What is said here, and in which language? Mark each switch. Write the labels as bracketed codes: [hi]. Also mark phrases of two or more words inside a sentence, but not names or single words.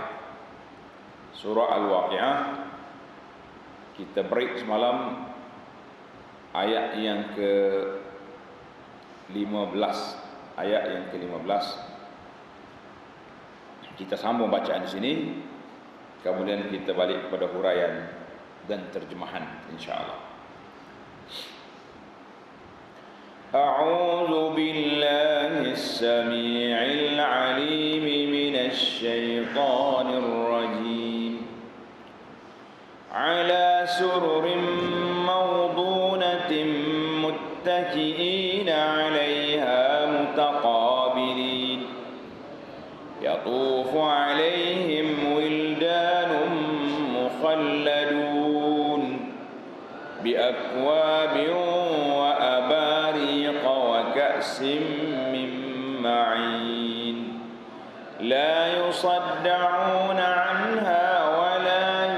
[ms] Surah Al-Waqi'ah, kita break semalam ayat yang ke-15. Ayat yang ke-15 kita sambung bacaan di sini, kemudian kita balik kepada huraian dan terjemahan insyaallah. [ar] A'udzu billahis samii'il 'aliim minasy syaithaanir rajiim. 'Ala sururin mawduunatin muttaki'ina 'alaiha mutaqabiliin. يطوف عليهم ولدان مخلدون بأكواب وأباريق وكأس من معين لا يصدعون عنها ولا